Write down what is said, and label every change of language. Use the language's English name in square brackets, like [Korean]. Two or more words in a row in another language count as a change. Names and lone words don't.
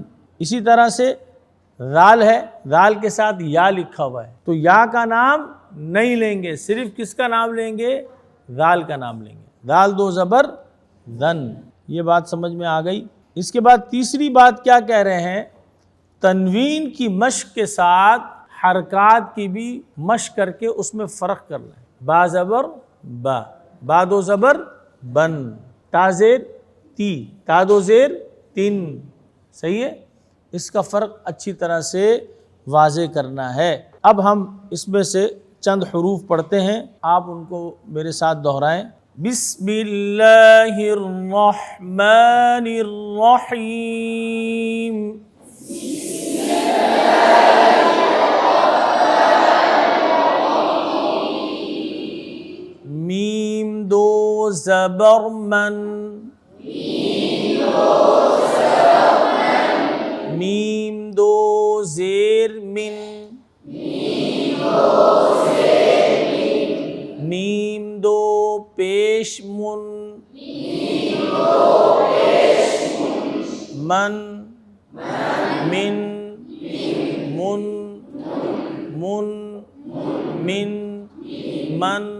[Urdu] اسی طرح سے رال ہے، رال کے ساتھ یا لکھا ہوا ہے، تو یا کا نام نہیں لیں گے، صرف کس کا نام لیں گے؟ رال کا نام لیں گے. رال 2 زبر رن. یہ بات سمجھ میں آ گئی؟ اس کے بعد تیسری بات کیا کہہ رہے ہیں؟ تنوین کی مشق کے ساتھ حرکات کی بھی مشق کر کے اس میں فرق کرنا ہے. با زبر با، با 2 زبر بن، تا زیر تی، تا 2 زیر تن. صحیح ہے؟ اس کا فرق اچھی طرح سے واضح کرنا ہے. اب ہم اس میں سے چند حروف پڑھتے ہیں، آپ ان کو میرے ساتھ دہرائیں. [Arabic] بسم اللہ الرحمن الرحیم. [Urdu] میم 2 زبر من، میم 2 زیر من، میم 2 پیش من، من من من من من من.